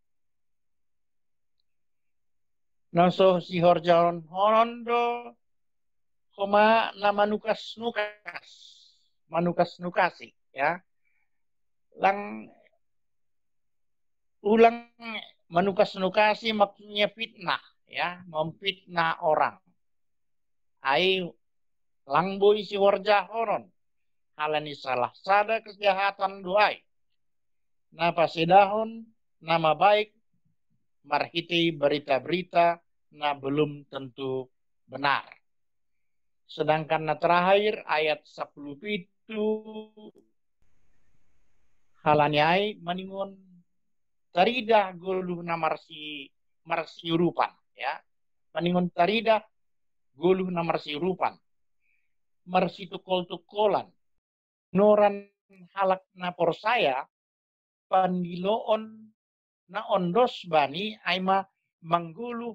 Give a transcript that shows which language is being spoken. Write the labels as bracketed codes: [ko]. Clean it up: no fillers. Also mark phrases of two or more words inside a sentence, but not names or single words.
[bts] Naso si horjaon honondo koma nama manukas-nukasi ya. Lang ulang manukas-nukasi [id] maksudnya fitnah ya, memfitnah orang. [bts] Ai langbo isi warja honon, halani salah sada kesehatan doai. Napa sedahon nama baik marhiti berita-berita na [id] belum tentu benar. [bts] Sedangkan na terakhir ayat 10 itu halanyai maningon tarida goluh na marsi rupan, ya. Maningon tarida goluh na marsi rupan. Marsi tukol-tukolan. Noran halak na porsaya pandiloon na ondos bani aima manggulu